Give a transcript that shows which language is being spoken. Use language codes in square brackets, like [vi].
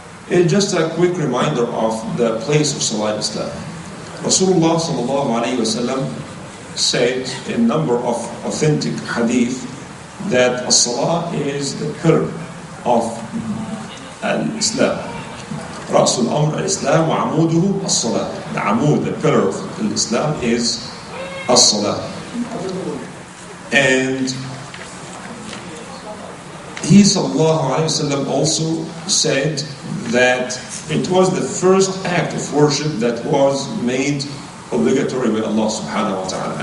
[en] It's just a quick reminder of the place of Salah in Islam. Rasulullah sallallahu alayhi wa sallam said in a number of authentic hadith that Salah is the pillar of Islam. [ar] رأس الأمر الإسلام وعموده الصلاة. [en] The amud, the pillar of Islam, is as-salah. And he sallallahu alayhi wa sallam also said that it was the first act of worship that was made obligatory by Allah subhanahu wa ta'ala.